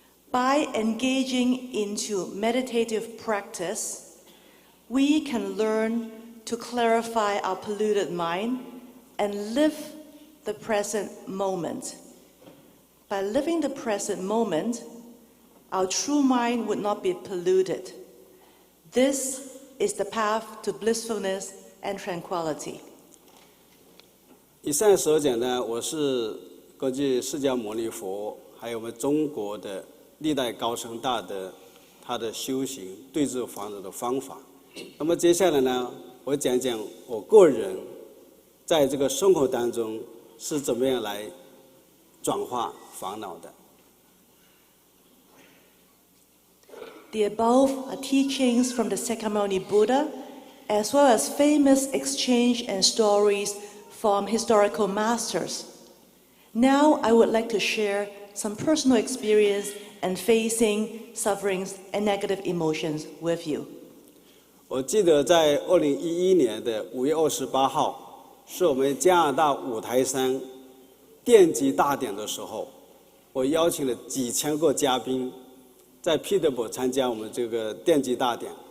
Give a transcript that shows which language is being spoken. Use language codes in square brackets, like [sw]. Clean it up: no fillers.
[en] By engaging into meditative practice, we can learn to clarify our polluted mind and live the present moment. By living the present moment, our true mind would not be polluted. This is the path to blissfulness and tranquility. [zh] 以上所讲呢，我是根据释迦牟尼佛还有我们中国的历代高僧大德他的修行对治烦恼的方法。那么接下来呢，我讲讲我个人在这个生活当中是怎么样来转化烦恼的。 [en] The above are teachings from the Sakyamuni Buddha, as well as famous exchange and stories from historical masters. Now I would like to share some personal experience and facing sufferings and negative emotions with you. [zh] 我记得在2011年的5月28号，是我们加拿大五台山奠基大典的时候，我邀请了几千个嘉宾在彼得堡参加我们这个奠基大典。